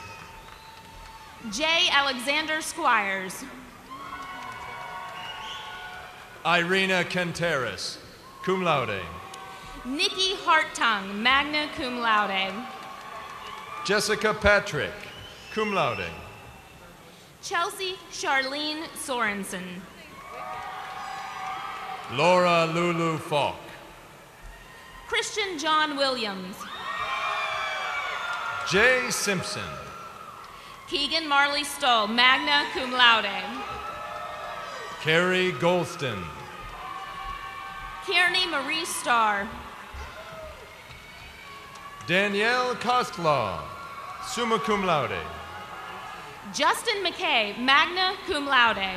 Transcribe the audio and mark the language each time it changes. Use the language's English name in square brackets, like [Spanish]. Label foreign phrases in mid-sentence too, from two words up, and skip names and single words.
[English] J. Alexander Squires. Irina Canteras, [Latin] cum laude. [English] Nikki Hartung, [Latin] magna cum laude. [English] Jessica Patrick, [Latin] cum laude. [English] Chelsea Charlene Sorensen. Laura Lulu Falk. Christian John Williams. Jay Simpson. Keegan Marley Stoll, [Latin] magna cum laude. [English] Carrie Golston. Kearney Marie Starr. Danielle Kostlaw, [Latin] summa cum laude. [English] Justin McKay, [Latin] magna cum laude.